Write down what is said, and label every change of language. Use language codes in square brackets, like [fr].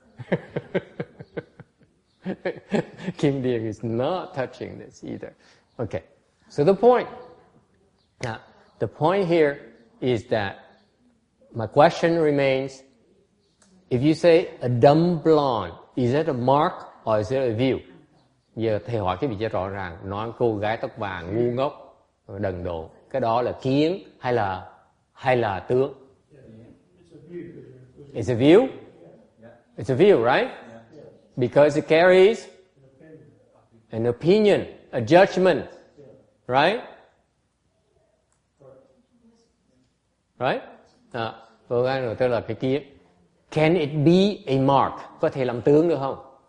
[en] Kim Deang is not touching this either. Okay, so the point here is that my question remains, if you say a dumb blonde, is it a mark or is it a view? [vi] Giờ thầy hỏi cái vị cho rõ ràng, nói cô gái tóc vàng ngu ngốc, đần độn, cái đó là kiến hay là tướng? [en] It's a view. It's a view, right? Because it carries an opinion, a judgment, right? Right? [vi] Cô gái rồi tức là cái kiến. [en] Can it be a mark? [vi] Có thể làm tướng được không?